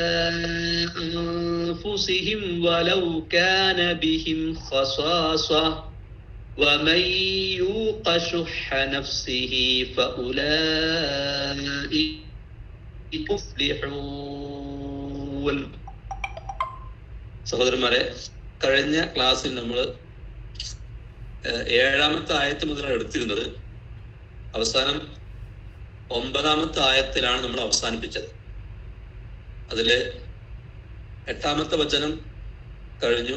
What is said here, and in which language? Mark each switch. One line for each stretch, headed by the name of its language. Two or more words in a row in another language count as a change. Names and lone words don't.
Arabic: أنفسهم ولو كان بهم خصاصة ومن يوق شح نفسه فأولئك يفلحون.
Malayalam: സഹോദരന്മാരെ, കഴിഞ്ഞ ക്ലാസ്സിൽ നമ്മൾ 7-ാമത്തെ ആയത്ത് മുതലാണ് എടുത്തിരുന്നത്. അവസാനം 9-ാമത്തെ ആയത്തിലാണ് നമ്മൾ അവസാനിപ്പിച്ചത്. അതില് 8-ാമത്തെ വചനം കഴിഞ്ഞു.